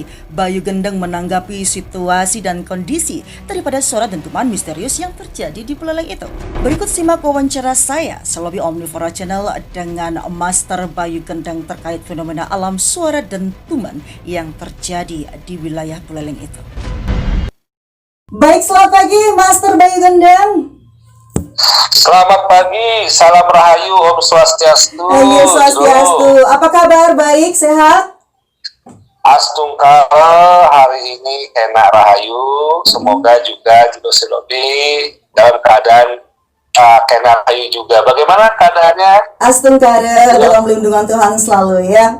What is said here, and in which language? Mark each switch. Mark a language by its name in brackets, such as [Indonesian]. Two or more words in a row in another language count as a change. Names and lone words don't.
[Indonesian] Bayu Gendeng menanggapi situasi dan kondisi daripada suara dentuman misterius yang terjadi di Buleleng itu. Berikut simak wawancara saya, Selobi Omnivora Channel, dengan Master Bayu Gendeng terkait fenomena alam suara dentuman yang terjadi di wilayah Buleleng itu. Baik, selamat pagi Master Bayu Gendeng. Selamat pagi, salam rahayu, [Balinese] Om Swastiastu. Ayo Swastiastu. [Indonesian] Apa kabar? Baik, sehat? Astungkara hari ini kena rahayu. Semoga juga Judo Silobi dalam keadaan kena rahayu juga. Bagaimana keadaannya? Astungkara dalam lindungan Tuhan selalu ya.